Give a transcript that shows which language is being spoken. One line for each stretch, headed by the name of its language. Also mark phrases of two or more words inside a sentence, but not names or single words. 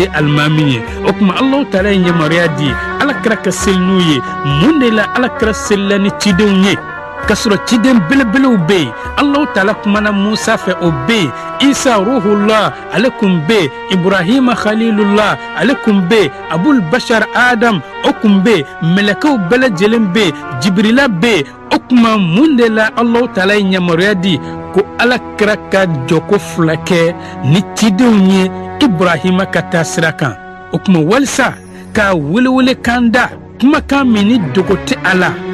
Bambara: ye alimami ye o kuma alahu taala ye yamaruya di alakira ka seli n'u ye mun de la alakira selila ni cidenw ye ka sɔrɔ ciden belebelew bɛ yen alahu taala kumana musa fɛ o bɛ yen isa ruhullah ale kun bɛ yen ibrahima khalilullah ale kun bɛ yen abul bashar adam o kun bɛ yen mɛlɛkɛw bɛɛ lajɛlen bɛ yen jibrila bɛ yen o kuma mun de la alahu taala ye yamaruya di ko alakira ka jɔko fila kɛ ni cidenw ye ibrahima ka taa sira kan o kuma walisa ka welewele kan da kumakan min ni dogo tɛ a la